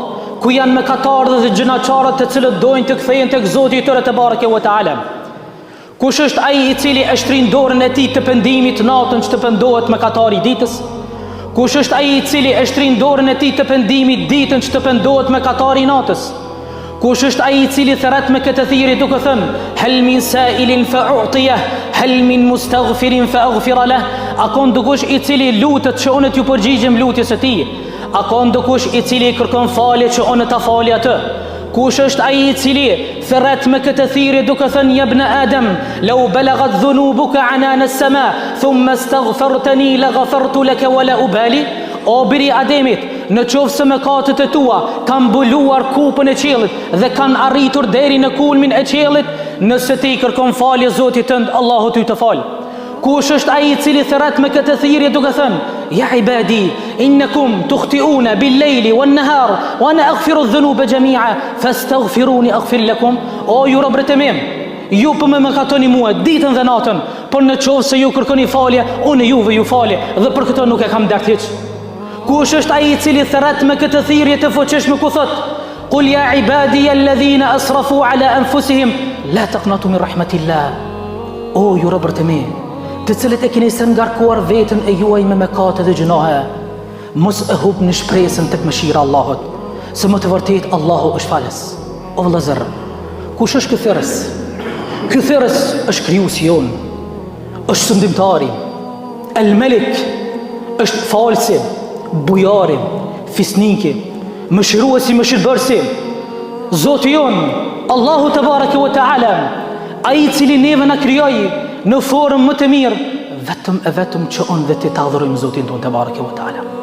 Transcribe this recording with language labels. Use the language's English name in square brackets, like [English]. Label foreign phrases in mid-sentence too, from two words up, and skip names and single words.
[Albanian] Ku janë mëkatarët dhe gjinaqarët të cilët dojnë të kthehen tek Zoti i tyre [Arabic] تبارك وتعالى? [Albanian] Kush është ai i cili e shtrin dorën e tij të pendimit natën që të pendohet mëkatari ditës? Kush është ai i cili e shtrin dorën e tij të pendimit ditën që të pendohet mëkatari natës? Kush është ai i cili thret me këtë thirrje duke thënë: [Arabic] "هل من سائل فأعطيه هل من مستغفر فأغفر له?" [Albanian] A ka ndokush i cili lutet që unë t'ju përgjigjem lutjes së tij? A ka ndokush i cili kërkon falje që unë ta falja atë? Kush është ai i cili thret me këtë thirrje duke thënë: [Arabic] "يا ابن آدم لو بلغت ذنوبك عنان السماء ثم استغفرتني لغفرت لك ولا أبالي?" [Albanian] O biri i Ademit, në qoftë se mëkatet e tua kanë mbuluar kupën e qiellit dhe kanë arritur deri në kulmin e qiellit, nëse ti kërkon falje Zotit tënd, Allahu ty të fal. Kush është ai i cili thret me këtë thirrje duke thënë: [Arabic] "يا عبادي إنكم تخطئون بالليل والنهار وأنا أغفر الذنوب جميعا فاستغفروني أغفر لكم?" [Albanian] O ju robët e mi, ju po më mëkatoni mua ditën dhe natën, por në qoftë se ju kërkoni falje, unë juve ju falje dhe për këtë nuk e kam dert hiç. Kush është ai i cili thret me këtë thirrje të fuqishme ku thot: [Arabic] "قل يا عبادي الذين أسرفوا على أنفسهم لا تقنطوا من رحمة الله." [Albanian] O ju robët e mi, të cilët e keni ngarkuar veten e juaj me mëkate dhe gjunohe, mos e hubni shpresën tek mëshira e Allahut, se më të vërtet Allahu është falës. O vëllazër, kush është ky thirrës? Ky thirrës është krijuesi jon, është sundimtari, El Malik, është falsi, bujari, fisniki, mëshiruesi, mëshirbërësi, Zoti jon, Allahu [Arabic] تبارك وتعالى, [Albanian] ai i cili neve na krijoi në formë më të mirë, vetëm që unë dhe ti ta adhurojmë Zotin tonë [Arabic] تبارك وتعالى.